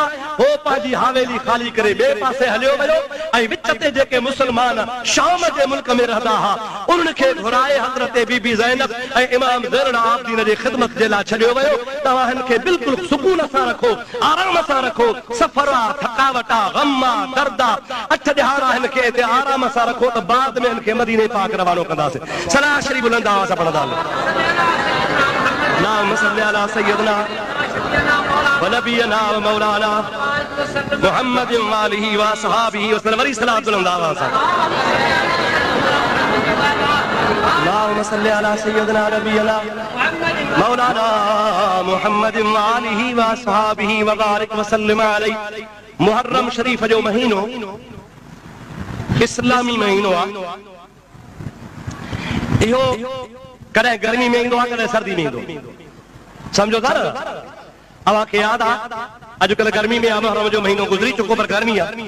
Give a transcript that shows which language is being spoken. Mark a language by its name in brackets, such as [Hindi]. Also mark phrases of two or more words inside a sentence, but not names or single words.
[Sindhi] हो पंहिंजी हवेली खाली करे ॿिए पासे हलियो वियो ऐं विच ते जेके मुस्लमान शाम जे मुल्क में रहंदा हुआ उनखे घुराए हज़रत बीबी ज़ैनब ऐं इमाम ज़ैनुल आबिदीन जी ख़िदमत जे लाइ छॾियो वियो। तव्हां हिन खे बिल्कुलु सुकून सां रखो, आराम सां रखो। सफ़र आहे, थकावट आहे, गम आहे, दर्द आहे, 8 ॾिहाड़ा हिन खे हिते आराम सां रखो त बाद में हिन खे मदीने पाक रवानो कंदासीं। सलाह शरीफ़ बुलंद आवाज़ सां पढ़ंदा [Arabic] اللهم صل على سيدنا و نبينا و مولانا محمد و آله و أصحابه وسلم. [Sindhi] वरी सलाह बुलंद आवाज़ सां [Arabic] اللهم صل على سيدنا نبينا مولانا محمد و آله و أصحابه و بارك و سلم عليه. [Sindhi] मुहर्रम शरीफ जो महीनो इस्लामी महीनो आहे। इहो कॾहिं गर्मी में ईंदो आहे, कॾहिं सर्दी में ईंदो, सम्झो था न। अव्हांखे यादि आहे अॼुकल्ह गर्मी में मुहर्रम जो महीनो गुज़री चुको, पर गर्मी आहे।